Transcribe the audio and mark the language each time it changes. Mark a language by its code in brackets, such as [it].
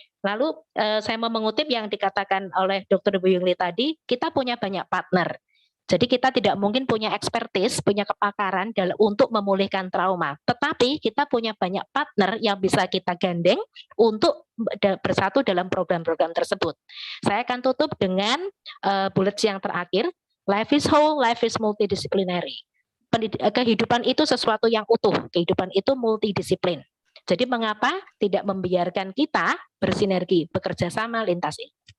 [id] Lalu saya mau mengutip yang dikatakan oleh Dr. Boyong Lee tadi, kita punya banyak partner. Jadi kita tidak mungkin punya ekspertis, punya kepakaran untuk memulihkan trauma. Tetapi kita punya banyak partner yang bisa kita gandeng untuk bersatu dalam program-program tersebut. Saya akan tutup dengan bullets yang terakhir. [en] Life is whole, life is multidisciplinary. [id] Kehidupan itu sesuatu yang utuh, kehidupan itu multidisiplin. Jadi mengapa tidak membiarkan kita bersinergi, bekerja sama lintas ini?